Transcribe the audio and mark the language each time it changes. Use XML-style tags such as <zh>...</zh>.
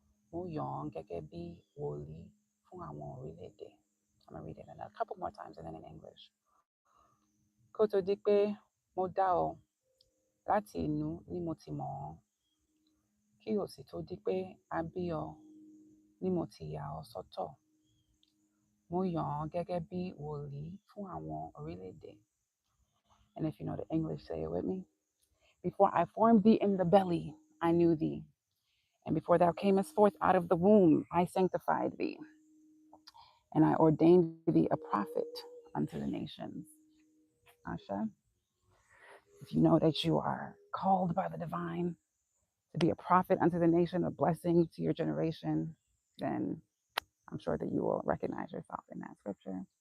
<yo>Mo yàn ọ́ gẹ́gẹ́ bí wòlíì fún àwọn orílẹ̀-èdè.</yo> <en>I'm going to read it a couple more times and then in English.</en> <yo>Kó tó di pé mo dá ọ láti inú ni mo ti mọ̀ ọ́. Kí ó sì tó di pé a bí ọ ni mo ti yà ọ́ sọ́tọ̀. Mo yàn ọ́ gẹ́gẹ́ bí wòlíì fún àwọn orílẹ̀-èdè.</yo> <en>And if you know the English, say it with me. Before I formed thee in the belly, I knew thee. And before thou camest forth out of the womb, I sanctified thee. And I ordained thee a prophet unto the nations. Asha, if you know that you are called by the divine to be a prophet unto the nation, a blessing to your generation, then I'm sure that you will recognize yourself in that scripture.</en>